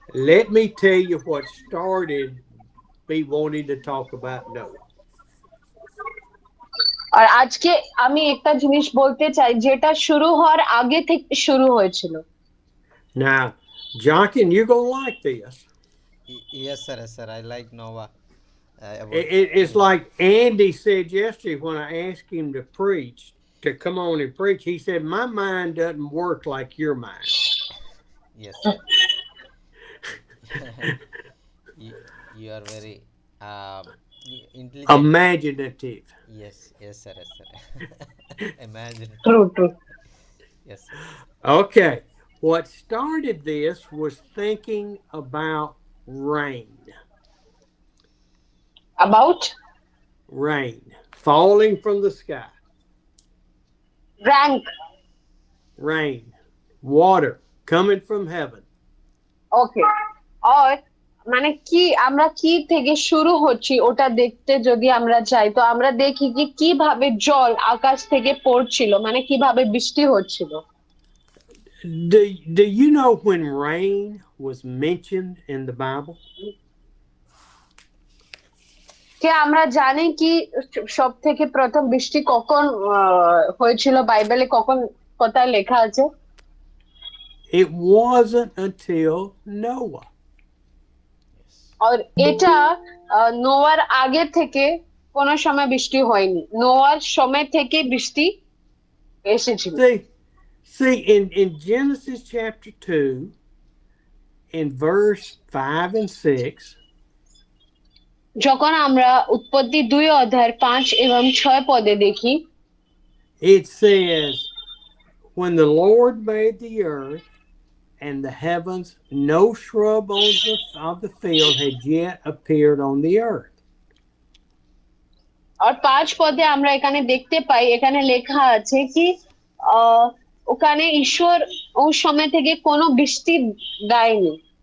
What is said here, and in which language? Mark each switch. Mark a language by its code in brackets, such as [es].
[en] Let me tell you what started me wanting to talk about Noah. [bn] আর আজকে আমি একটা জিনিস বলতে চাই যেটা শুরু হওয়ার আগে থেকে শুরু হয়েছিল। [en] Now, Jonkin, you're gonna like this. Yes, sir. Yes, sir. I like Nova. It's like Andy said yesterday when I asked him to preach, to come on and preach. He said, "My mind doesn't work like your mind." Yes, sir. you, you are very intelligent. Imaginative. Yes, yes, sir. Yes, sir. Imagine. True. Yes, sir. Okay. What started this was thinking about rain. About Rain falling from the sky. rank. Rain. Water coming from heaven. Okay. [bn] আর মানে কি আমরা কি থেকে শুরু হচ্ছি ওটা দেখতে যদি আমরা যাই, তো আমরা দেখি কি কিভাবে জল আকাশ থেকে পড়ছিল, মানে কিভাবে বৃষ্টি হচ্ছিল। [en] Do you know when rain was mentioned in the Bible? [bn] কে আমরা জানি কি সব থেকে প্রথম বৃষ্টি কখন হয়েছিল, বাইবেলে কখন কোথায় লেখা আছে? [en] It wasn't until Noah. [bn] আর এটা নোয়ার আগে থেকে কোনো সময় বৃষ্টি হয়নি, নোয়ার সময় থেকে বৃষ্টি এসেছিল। [en] See in Genesis chapter 2, in verse 5 and 6, [bn] যখন আমরা উৎপত্তি 2 অধ্যায়ের 5 এবং 6 পদে দেখি, [en] it says, "When the Lord made the earth and the heavens, no shrub of the field had yet appeared on the earth." [bn] আর 5 পদে আমরা এখানে দেখতে পাই, এখানে লেখা আছে কি আহ ওখানে ঈশ্বর ওই সময় থেকে কোনো বৃষ্টি দেয়নি।